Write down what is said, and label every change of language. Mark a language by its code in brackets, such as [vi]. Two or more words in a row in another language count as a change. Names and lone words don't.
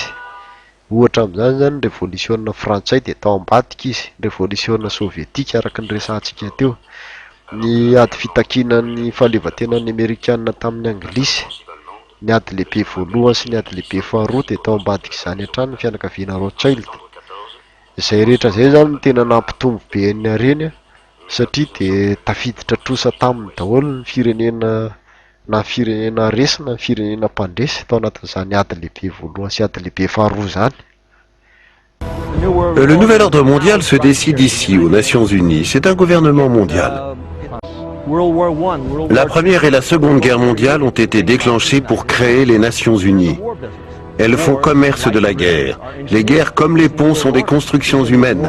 [mg] Ohatra amin'izany zany ny révolution frantsay dia tao ambadiky izy, révolution sovietika araka ny resantsika teo, ny ady fitakinan'ny fahaleovantenan'ny Amerikanina tamin'ny Anglisy, ny ady lehibe voalohany sy ny ady lehibe faharoa dia tao ambadiky izany hatrany ny fianakaviana Rothschild. Izay rehetra izay zany no tena nampitombo be ny hareny, satria dia tafiditra trosa taminy daholo ny firenena, na firenena resy na firenena mpandresy tao anatin'izany ady lehibe voalohany sy ady lehibe faharoa zany. [fr] Le nouvel ordre mondial se décide ici, aux Nations Unies. C'est un gouvernement mondial. La Première et la Seconde Guerre mondiale ont été déclenchées pour créer les Nations Unies. Elles font commerce de la guerre. Les guerres comme les ponts sont des constructions humaines.